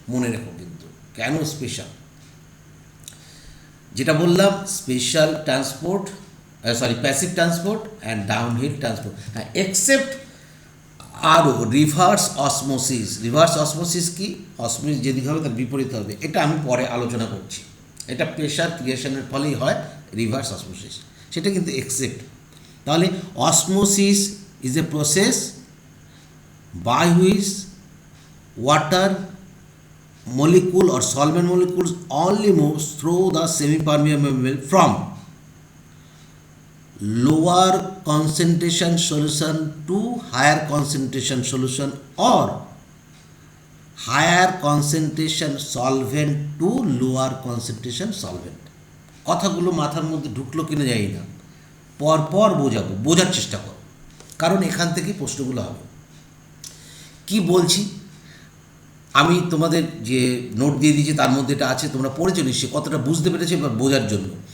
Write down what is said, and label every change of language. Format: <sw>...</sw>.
<bn>মনে রেখো কিন্তু কেন স্পেশাল, যেটা বললাম special transport, passive transport and downhill transport. হ্যাঁ, এক্সেপ্ট আরও রিভার্স অসমোসিস কি? অসমোসিস যেদিকে হবে তার বিপরীত হবে, এটা আমি পরে আলোচনা করছি। এটা প্রেশার ক্রিয়েশনের ফলেই হয় রিভার্স অসমোসিস, সেটা কিন্তু এক্সেপ্ট। তাহলে</bn> <en>Osmosis is a process by which water molecule or solvent molecules only moves through the semi-permeable membrane from lower concentration solution to higher concentration solution or higher concentration solvent to lower concentration solvent.</en> <bn>কথাগুলো মাথার মধ্যে ঢুকলো কিনা জানি না, পরপর বোঝার চেষ্টা করো, কারণ এখান থেকে প্রশ্নগুলো হবে। কি বলছি আমি তোমাদের যে নোট দিয়ে দিয়েছি তার মধ্যে এটা আছে, তোমরা পড়েছো নিশ্চয়ই, কতটা বুঝতে পেরেছো এবার বোঝার জন্য।</bn>